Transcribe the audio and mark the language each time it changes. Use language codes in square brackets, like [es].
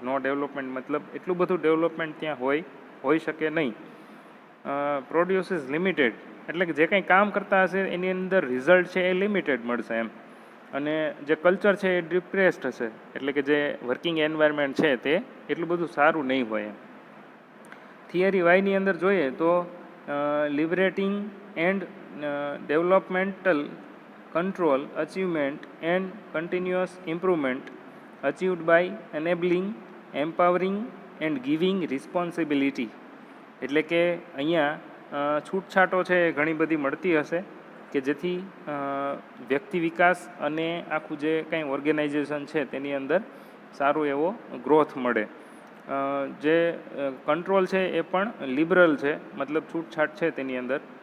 [gu] નો development મતલબ એટલું બધું ડેવલપમેન્ટ ત્યાં હોઈ શકે નહીં. પ્રોડ્યુસ ઇઝ લિમિટેડ, એટલે કે જે કંઈ કામ કરતા હશે એની અંદર રિઝલ્ટ છે એ લિમિટેડ મળશે એમ. અને જે કલ્ચર છે એ ડિપ્રેસ્ડ હશે, એટલે કે જે વર્કિંગ એન્વાયરમેન્ટ છે તે એટલું બધું સારું નહીં હોય એમ. થિયરી વાયની અંદર જોઈએ તો [en] Liberating and developmental control, achievement and continuous improvement achieved by enabling, empowering and giving responsibility. [gu] એટલે કે અહીંયા છૂટછાટો છે એ ઘણી બધી મળતી હશે કે જેથી વ્યક્તિ વિકાસ અને આખું જે કંઈ ઓર્ગેનાઇઝેશન છે તેની અંદર સારો એવો ગ્રોથ મળે. જે કંટ્રોલ છે એ પણ લિબરલ છે, મતલબ છૂટછાટ છે તેની અંદર.